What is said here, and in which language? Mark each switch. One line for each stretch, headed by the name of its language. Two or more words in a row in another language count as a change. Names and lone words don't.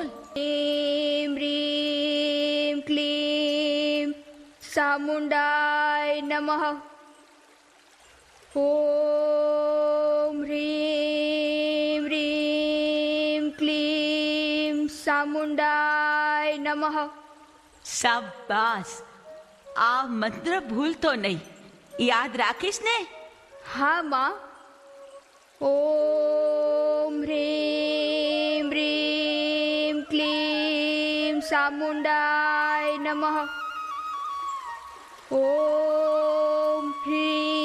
Sanskrit: ह्रीं ह्रीं क्लीं चामुण्डाय नमः. ॐ ह्रीं ह्रीं क्लीं चामुण्डाय नमः.
Gujarati: શાબાશ, આ મંત્ર ભૂલતો નહીં, યાદ રાખીશ ને? હા માં.
Sanskrit: ॐ ह्रीं ह्रीं क्लीं चामुण्डाय नमः. ॐ ह्रीं